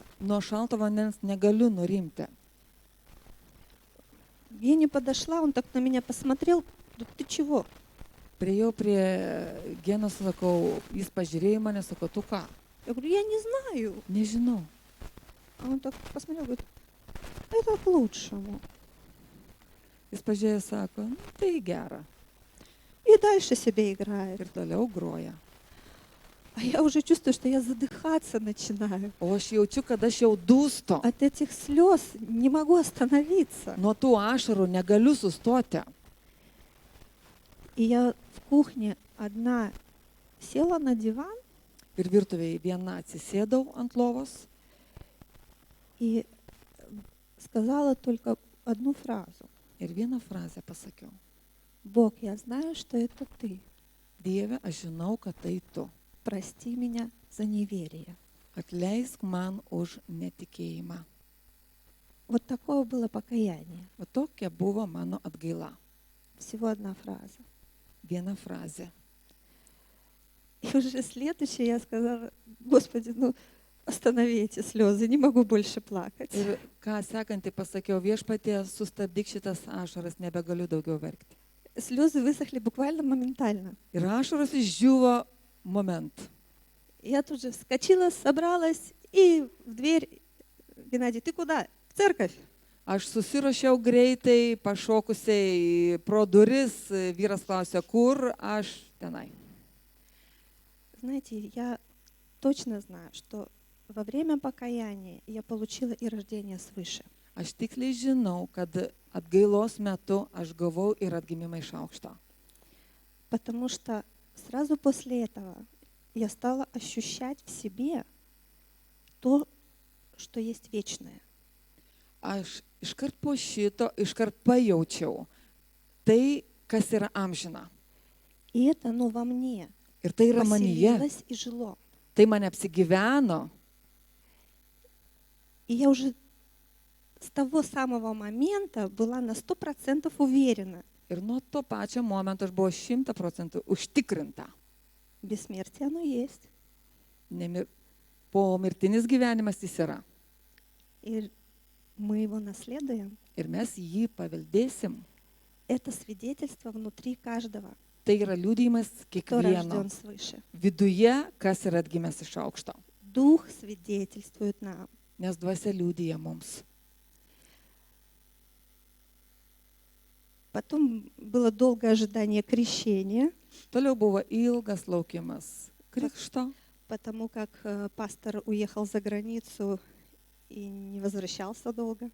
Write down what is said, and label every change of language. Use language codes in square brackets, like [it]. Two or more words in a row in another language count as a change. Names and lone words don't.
[lt] Nuo šalto vandens negaliu nurimti. [ru] Геня подошла, он так на меня посмотрел. «Да ты чего? [lt] Priejau prie Genos, sakau, jis pažiūrėjo mane, sakau, tu ką? [ru] Я говорю, я не знаю. [lt] Nežinau. [ru] А он так посмотрел, говорит, это к лучшему. [lt] Jis pažiūrėjo, sako, nu, tai gera. [ru] И дальше себе играет. [lt] Ir toliau groja. [ru] А я уже чувствую, что я задыхаться начинаю. [lt] O aš jaučiu, kad aš jau dūstu. [ru] От этих слез не могу остановиться. [lt] Nuo tų ašarų negaliu sustoti. [ru] И я в кухне одна села на диван [lt] Ir virtuvėje viena atsisėdau ant lovos [ru] и сказала только одну фразу. [lt] ir vieną frazę pasakiau. [ru] Бог, я знаю, что это ты. [lt] Dieve, aš žinau, kad tai tu. [ru] Прости меня за неверие. [lt] Atleisk man už netikėjimą. [ru] Вот такое было покаяние. [lt] O tokia buvo mano atgaila. [ru] Всего одна фраза. [lt] Viena frazė. [ru] И уже следующее я сказала, Господи, ну останови эти слезы, не могу больше плакать. [lt] Ir ką sekantį pasakiau, viešpatie, sustabdyk šitas ašaras, nebegaliu daugiau verkti. [ru] Слезы высохли буквально моментально. [lt] Ir ašaros išdžiūvo moment. [ru] Я тут же вскочила, собралась и в дверь. Геннадий, ты куда? В церковь. [lt] Aš susiruošiau greitai, pašokusiai pro duris, vyras klausė, kur, aš tenai. [ru] Знаете, я точно знаю, что во время покаяния я получила и рождение свыше. [lt] Aš tiksliai žinau, kad atgailos metu aš gavau ir atgimimą iš aukšto. [ru] Потому что сразу после этого я стала ощущать в себе то, что есть вечное. [lt] Aš iškart po šito, iškart pajaučiau tai, kas yra amžina. [ru] И это, во мне [lt] Ir tai yra manyje, [ru] поселилось и жило. [lt] tai mane apsigyveno. [ru] И я уже с того самого момента была на 100% уверена, [lt] Ir nuo to pačio momento aš buvau 100% užtikrinta. [ru] бессмертие оно есть. [lt] Pomirtinis gyvenimas jis yra. [ru] И мы его наследуем. [lt] Ir mes jį paveldėsim. [ru] Это свидетельство внутри каждого, [lt] Tai yra liudijimas [ru] кто [lt] kiekvieno [ru] рожден свыше. [lt] viduje, kas yra atgimęs iš aukšto. [ru] Дух свидетельствует нам. [lt] Nes dvasia liudija mums. [ru] Потом было долгое ожидание крещения, [lt] Toliau buvo ilgas laukimas krikšto, [ru] потому как пастор уехал за границу и не возвращался долго.